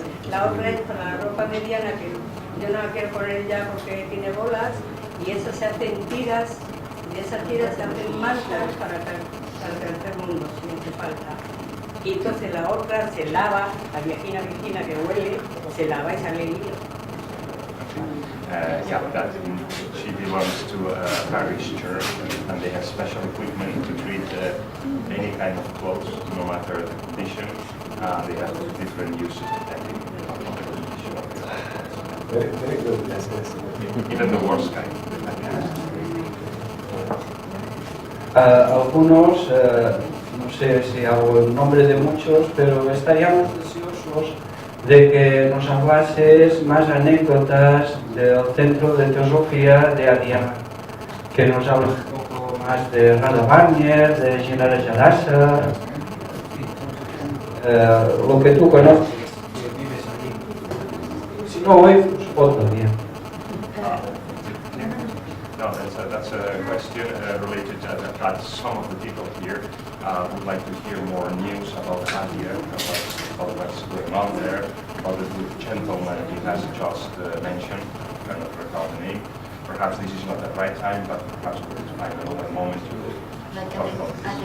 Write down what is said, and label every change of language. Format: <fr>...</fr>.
<es>La otra es para la ropa mediana, que yo no la quiero poner ya porque tiene bolas, y eso se hacen tiras, y esas tiras se hacen mantas para el tercer mundo, si hace falta. Y entonces la otra se lava, la viejina que huele, se lava y sale limpio.</es> <en>Yeah, that she belongs to a parish church, and they have special equipment to treat any kind of clothes, no matter the condition. They have different uses depending on the condition of the clothes. Very, very good. Yes, yes. Even the worst kind.</en> <es>Algunos, no sé si hago el nombre de muchos, pero estaríamos deseosos de que nos hablases más anécdotas del Centro de Teosofía de Adiar, que nos hables un poco más de Rada Wagner, de Ginara Jalassa, lo que tú conoces, que vives allí. Si no hoy, pues otro día.</es> <en>No, that's a question related to that some of the people here would like to hear more news about Adia, about what's going on there, about the gentleman he has just mentioned. I cannot recall the name. Perhaps this is not the right time, but perhaps we could find another moment to talk about this.</en>